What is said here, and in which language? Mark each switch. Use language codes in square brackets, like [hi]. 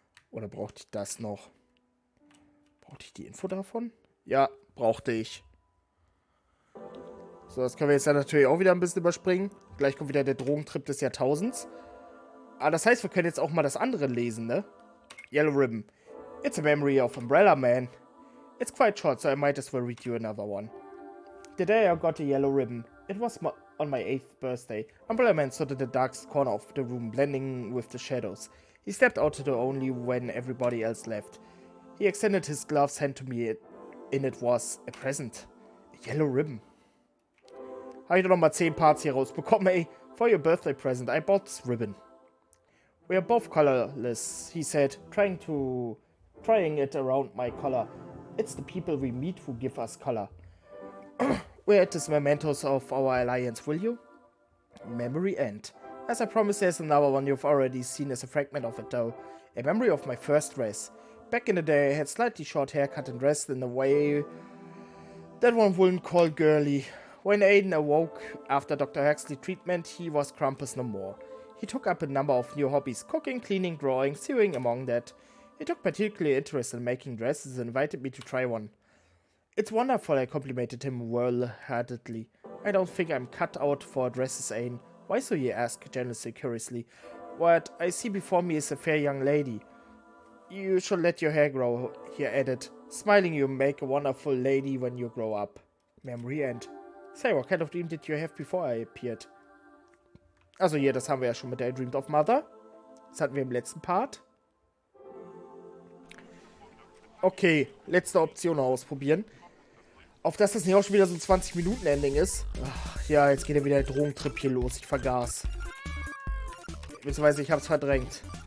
[de] Oder brauchte ich das noch? Brauchte ich die Info davon? Ja, brauchte ich. So, das können wir jetzt dann natürlich auch wieder ein bisschen überspringen. Gleich kommt wieder der Drogentrip des Jahrtausends. Aber das heißt, wir können jetzt auch mal das andere lesen, ne? [en] Yellow Ribbon. It's a memory of Umbrella Man. It's quite short, so I might as well read you another one. The day I got a yellow ribbon, it was on my 8th birthday. Umbrella Man stood in the darkest corner of the room, blending with the shadows. He stepped out only when everybody else left. He extended his gloved hand to me. In it was a present. A yellow ribbon. [de] Habe ich doch nochmal 10 Parts hier rausbekommen, ey. [en] For your birthday present, I bought this ribbon. We are both colorless, he said, trying it around my collar. It's the people we meet who give us color. We're at this mementos of our alliance, will you? Memory end. As I promised, there's another one you've already seen as a fragment of it, though. A memory of my first dress. Back in the day, I had slightly short haircut and dressed in a way that one wouldn't call girly. When Aiden awoke after Dr. Huxley's treatment, he was Krampus no more. He took up a number of new hobbies, cooking, cleaning, drawing, sewing among that. He took particular interest in making dresses and invited me to try one. It's wonderful, I complimented him well-heartedly. I don't think I'm cut out for dresses, Aiden. Why so, he asked, generously curiously. What I see before me is a fair young lady. You should let your hair grow, he added. Smiling, you make a wonderful lady when you grow up. Memory end. Say, what kind of dream did you have before I appeared? [de] Also hier, das haben wir ja schon mit der I Dreamed of Mother. Das hatten wir im letzten Part. Okay, letzte Option ausprobieren. Auf dass das nicht auch schon wieder so ein 20-Minuten-Ending ist. Ach, ja, jetzt geht ja wieder der Drogentrip hier los. Ich vergaß. Beziehungsweise ich hab's verdrängt.